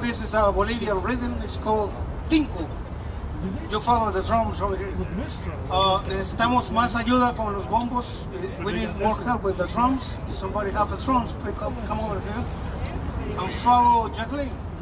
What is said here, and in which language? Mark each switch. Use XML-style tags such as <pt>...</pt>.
<en>This is a Bolivian rhythm. It's called Cinco. You follow the drums over here.</en> <es>Necesitamos más ayuda con los bombos.</es> <en>We need more help with the drums. If somebody have the drums, please come over here and follow Jacqueline.</en>